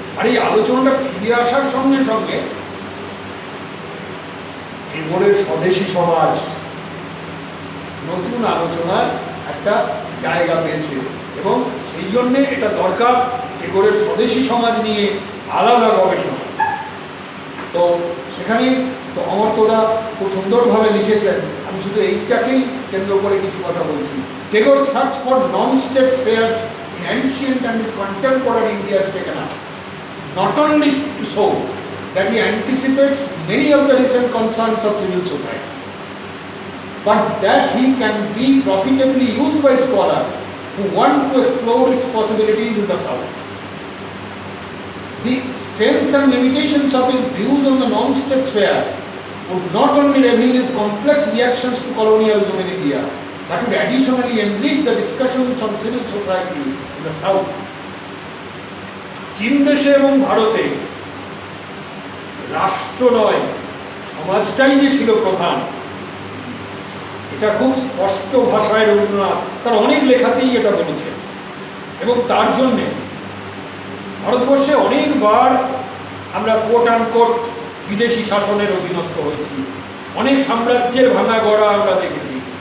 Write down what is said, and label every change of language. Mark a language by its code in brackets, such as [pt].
[bn] আর এই আলোচনাটা ফিরে আসার সঙ্গে সঙ্গে টেগোরের স্বদেশী সমাজ নতুন আলোচনার একটা জায়গা পেয়েছে, এবং সেই জন্যে এটা দরকার টেগোরের স্বদেশী সমাজ নিয়ে আলাদা গবেষণা। তো সেখানে তো অমর্ত্যদা খুব সুন্দরভাবে লিখেছেন, আমি শুধু এইটাকেই কেন্দ্র করে কিছু কথা বলছি। [en] Tagore search for non state spheres in ancient and contemporary India has taken up, not only so that he anticipates many of the recent concerns of civil society, but that he can be profitably used by scholars who want to explore its possibilities in the South. The strengths and limitations of his views on the non-state sphere would not only reveal his complex reactions to colonialism in India, but would additionally enrich the discussions on civil society in the South. [bn] চীন দেশে এবং ভারতে রাষ্ট্র নয়, সমাজটাই যে ছিল প্রধান, এটা খুব স্পষ্ট ভাষায় রবীন্দ্রনাথ তার অনেক লেখাতেই এটা বলেছেন। এবং তার জন্যে ভারতবর্ষে অনেকবার আমরা কোট আনকোট বিদেশি শাসনের অধীনস্থ হয়েছি, অনেক সাম্রাজ্যের ভাঙা গড়া আমরা দেখেছি।